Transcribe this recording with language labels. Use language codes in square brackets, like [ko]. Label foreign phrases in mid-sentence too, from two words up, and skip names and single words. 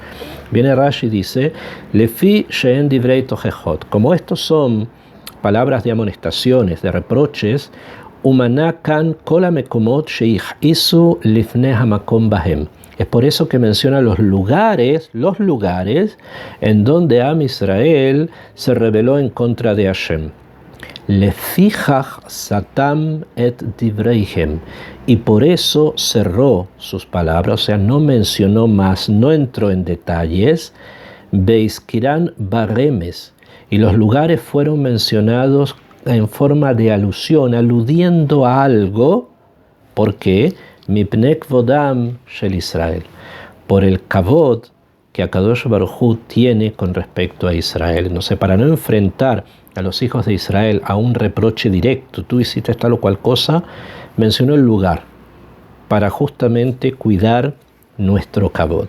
[es] Viene Rashi y dice, [he] לפי שהן דברי תוכחות, [es] como estos son palabras de amonestaciones, de reproches, [he] ומנה כאן כל המקומות שהכעיסו לפני המקום בהם. [es] Es por eso que menciona los lugares en donde Am Israel se rebeló en contra de Hashem. [he] לפיכך סתם את דבריהם. [es] Y por eso cerró sus palabras, o sea, no mencionó más, no entró en detalles. [he] והזכירן ברמז. [es] Y los lugares fueron mencionados en forma de alusión, aludiendo a algo. ¿Por qué? [he] מפני כבודם של ישראל, [es] por el kavod que [he] הקדוש ברוך הוא [es] tiene con respecto a Israel. Entonces, para no enfrentar a los hijos de Israel a un reproche directo, tú hiciste tal o cual cosa, mencionó el lugar, para justamente cuidar nuestro kavod.